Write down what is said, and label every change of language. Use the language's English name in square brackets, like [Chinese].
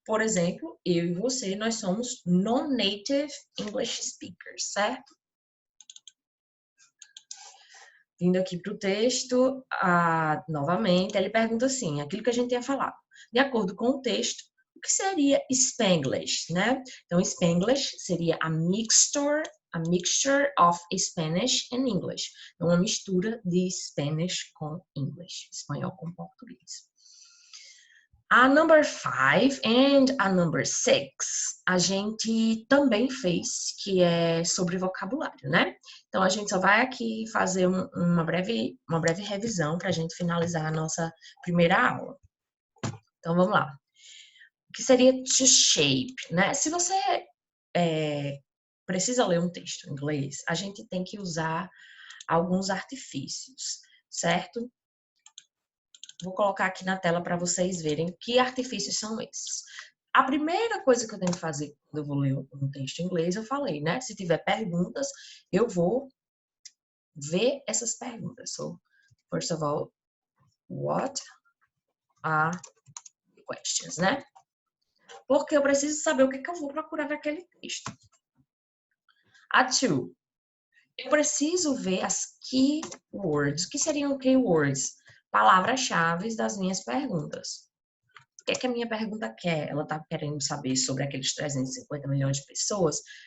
[Portuguese] Por exemplo, eu e você, nós somos non-native English speakers, certo? Vindo aqui para o texto, novamente, ele pergunta assim, aquilo que a gente tinha falado. De acordo com o texto, o que seria Spanglish, né? Então, Spanglish seria a mixture of Spanish and English. Então, uma mistura de Spanish com English, espanhol com português. A number 5 and a number 6, a gente também fez, que é sobre vocabulário, né? Então, a gente só vai aqui fazer uma breve revisão para a gente finalizar a nossa primeira aula. Então, vamos lá. O que seria to shape, né? Se você precisa ler um texto em inglês, a gente tem que usar alguns artifícios, certo? Vou colocar aqui na tela para vocês verem que artifícios são esses. A primeira coisa que eu tenho que fazer quando eu vou ler um texto em inglês, eu falei, né? Se tiver perguntas, eu vou ver essas perguntas. [English] So, first of all, what are the questions, né? [Portuguese] Porque eu preciso saber o que eu vou procurar naquele texto. A two, eu preciso ver as keywords. O que seriam keywords? Palavras-chave das minhas perguntas. O que é que a minha pergunta quer? Ela está querendo saber sobre aqueles 350 milhões de pessoas.